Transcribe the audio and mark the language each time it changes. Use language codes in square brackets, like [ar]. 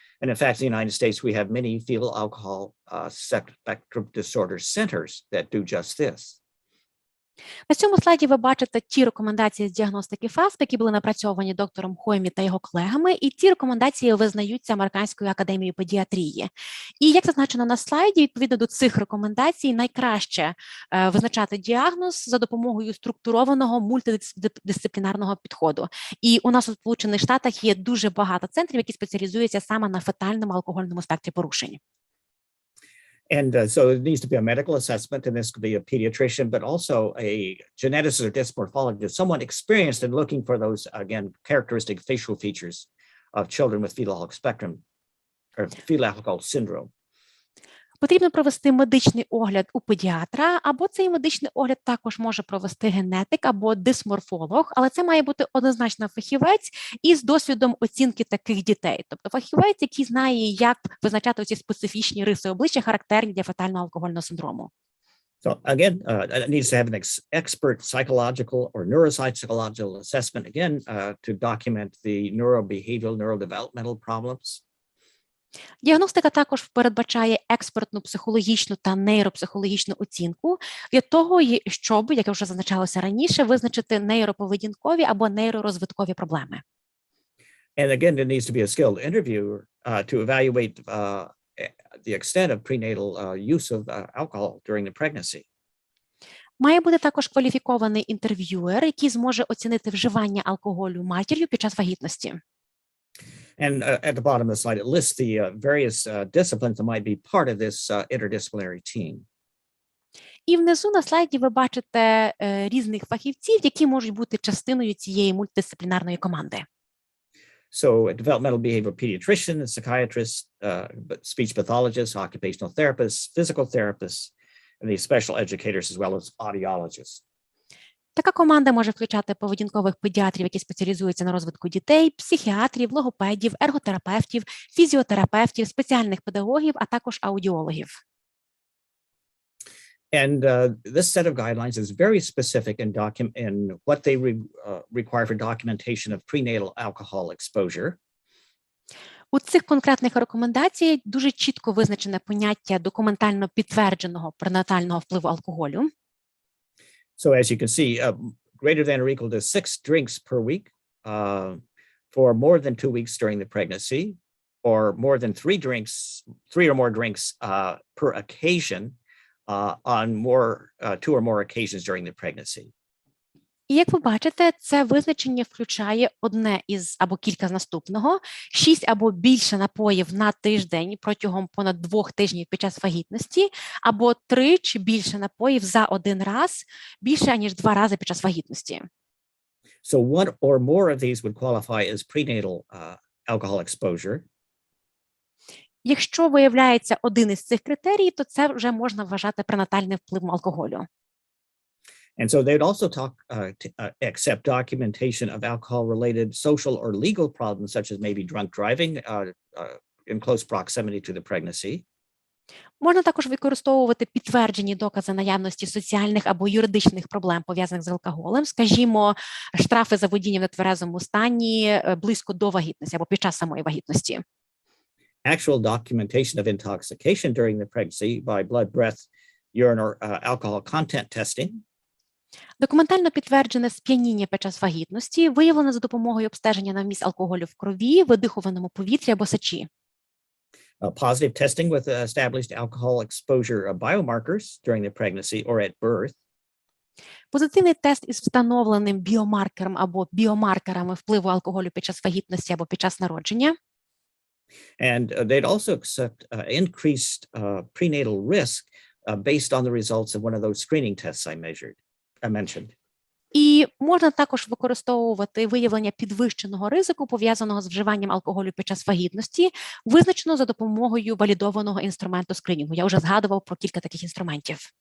[en] And in fact, in the United States, we have many fetal alcohol spectrum disorder centers that do just this. [uk] На цьому слайді ви бачите ті рекомендації з діагностики ФАСП, які були напрацьовані доктором Хоймі та його колегами, і ці рекомендації визнаються Американською академією педіатрії. І як зазначено на слайді, відповідно до цих рекомендацій, найкраще визначати діагноз за допомогою структурованого мультидисциплінарного підходу. І у нас у Сполучених Штатах є дуже багато центрів, які спеціалізуються саме на фетальному алкогольному спектрі порушень. [en] And so it needs to be a medical assessment, and this could be a pediatrician, but also a geneticist or dysmorphologist, someone experienced in looking for those, again, characteristic facial features of children with fetal alcohol spectrum or fetal alcohol syndrome. [uk] Потрібно провести медичний огляд у педіатра, або цей медичний огляд також може провести генетик або дисморфолог, але це має бути однозначно фахівець із досвідом оцінки таких дітей. Тобто фахівець, який знає, як визначати ці специфічні риси обличчя, характерні для фетального алкогольного синдрому. [en] So again, it needs to have an expert psychological or neuropsychological assessment, again, to document the neurobehavioral, neurodevelopmental problems. [uk] Діагностика також передбачає експертну психологічну та нейропсихологічну оцінку для того, щоб, як вже зазначалося раніше, визначити нейроповедінкові або нейророзвиткові проблеми. [en] And again, there needs to be a skilled interviewer to evaluate the extent of prenatal use of alcohol during the pregnancy. [uk] Має бути також кваліфікований інтерв'юер, який зможе оцінити вживання алкоголю матір'ю під час вагітності. [en] And at the bottom of the slide, it lists the various disciplines that might be part of this interdisciplinary team. [uk] І внизу на слайді ви бачите різних фахівців, які можуть бути частиною цієї мультидисциплінарної команди. [en] So a developmental behavioral pediatrician, a psychiatrist, speech pathologist, occupational therapists, physical therapists, and these special educators as well as audiologists. [uk] Така команда може включати поведінкових педіатрів, які спеціалізуються на розвитку дітей, психіатрів, логопедів, ерготерапевтів, фізіотерапевтів, спеціальних педагогів, а також аудіологів. [en] And this set of guidelines is very specific in what they require for documentation of prenatal alcohol exposure. [uk] У цих конкретних рекомендаціях дуже чітко визначене поняття документально підтвердженого пренатального впливу алкоголю. [en] So as you can see, greater than or equal to 6 drinks per week for more than 2 weeks during the pregnancy, or more than 3 or more drinks per occasion on two or more occasions during the pregnancy. [uk] І як ви бачите, це визначення включає одне із або кілька з наступного, 6 або більше напоїв на тиждень протягом понад 2 тижнів під час вагітності, або 3 чи більше напоїв за один раз, більше, ніж 2 рази під час вагітності. [en] So one or more of these would qualify as prenatal alcohol exposure. [uk] Якщо виявляється один із цих критерій, то це вже можна вважати пренатальним впливом алкоголю. [en] And so they'd also accept documentation of alcohol-related social or legal problems, such as maybe drunk driving in close proximity to the pregnancy. [uk] Можна також використовувати підтверджені докази наявності соціальних або юридичних проблем, пов'язаних з алкоголем, скажімо, штрафи за водіння в нетверезому стані близько до вагітності або під час самої вагітності. [en] Actual documentation of intoxication during the pregnancy by blood, breath, urine, or alcohol content testing. [uk] Документально підтверджене сп'яніння під час вагітності виявлено за допомогою обстеження на вміст алкоголю в крові, видихуваному повітрі або сечі. [en] Positive testing with established alcohol exposure biomarkers during the pregnancy or at birth. [uk] Позитивний тест із встановленим біомаркером або біомаркерами впливу алкоголю під час вагітності або під час народження. [en] And they'd also accept increased prenatal risk based on the results of one of those screening tests I mentioned. [uk] І можна також використовувати виявлення підвищеного ризику, пов'язаного з вживанням алкоголю під час вагітності, визначено за допомогою валідованого інструменту скринінгу. Я вже згадував про кілька таких інструментів.